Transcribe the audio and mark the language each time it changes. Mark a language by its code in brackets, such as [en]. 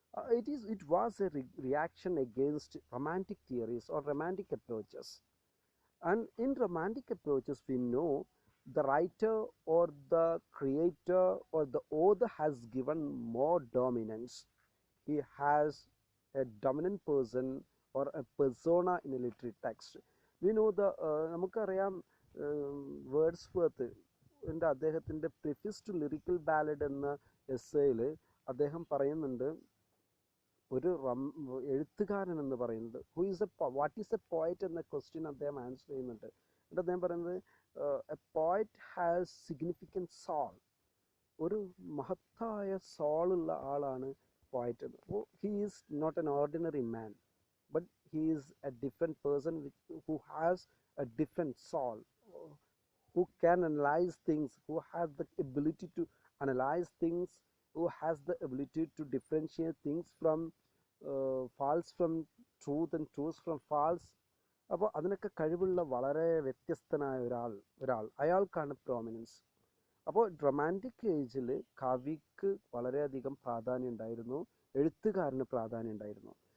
[en] It was a reaction against romantic theories or romantic approaches. And in romantic approaches, we know the writer or the creator or the author has given more dominance. He has a dominant person or a persona in a literary text. We know the [ml] നമുക്കറിയാം, Wordsworth അദ്ദേഹത്തിൻ്റെ പ്രിഫിസ് to lyrical ballad എന്ന എസ്സേയിൽ അദ്ദേഹം പറയുന്നുണ്ട്, ഒരു എഴുത്തുകാരൻ എന്ന് പറയുന്നത് [en] what is a poet [ml] എന്ന ക്വസ്റ്റ്യൻ അദ്ദേഹം ആൻസർ ചെയ്യുന്നുണ്ട്. എന്നിട്ട് അദ്ദേഹം പറയുന്നത്, [en] A poet has significant soul. [ml] ഒരു മഹത്തായ സോളുള്ള ആളാണ് [en] poet. He is not an ordinary man, but he is a different person who has a different soul, who can analyze things, who has the ability to analyze things, who has the ability to differentiate things from false from truth and truth from false. [ml] അപ്പോൾ അതിനൊക്കെ കഴിവുള്ള വളരെ വ്യത്യസ്തനായ ഒരാൾ അയാൾക്കാണ് prominence. അപ്പോൾ romantic ഏജിൽ കവിക്ക് വളരെയധികം പ്രാധാന്യം ഉണ്ടായിരുന്നു, എഴുത്തുകാരന് പ്രാധാന്യം ഉണ്ടായിരുന്നു.